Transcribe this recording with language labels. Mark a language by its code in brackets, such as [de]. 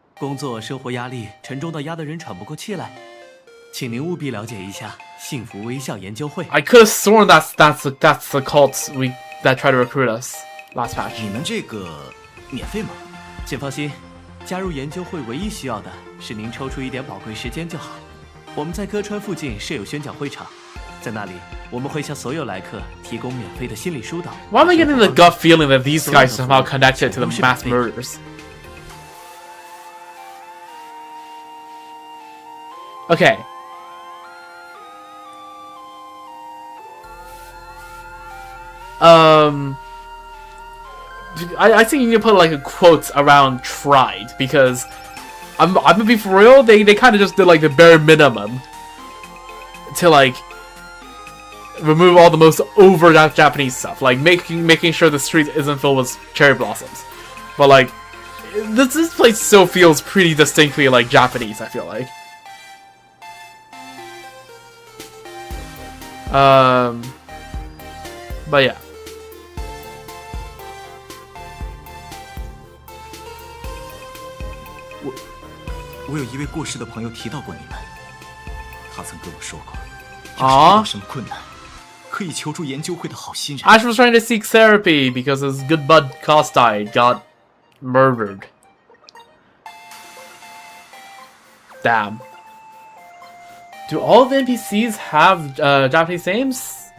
[zh] 工作生活压力沉重到压得人喘不过气来，请您务必了解一下幸福微笑研究会。 [en] I could have sworn that's the cult that tried to recruit us last patch. [zh] 你们这个免费吗？请放心，加入研究会唯一需要的是您抽出一点宝贵时间就好。我们在歌川附近设有宣讲会场，在那里我们会向所有来客提供免费的心理疏导。 [en] Why am I getting the gut feeling that these guys are somehow connected to the mass murders? Okay. I think you need to put like a quote around tried, because I'm gonna be for real, they kind of just did like the bare minimum to like remove all the most over Japanese stuff, like making sure the street isn't filled with cherry blossoms. But like this place still feels pretty distinctly like Japanese, I feel like. But yeah. [zh] 我有一位过世的朋友提到过你们，他曾跟我说过，啊要是遇到什么困难，可以求助研究会的好心人。 [en] Ash was trying to seek therapy because his good bud Kostai got murdered. Damn. Do all the NPCs have Japanese names?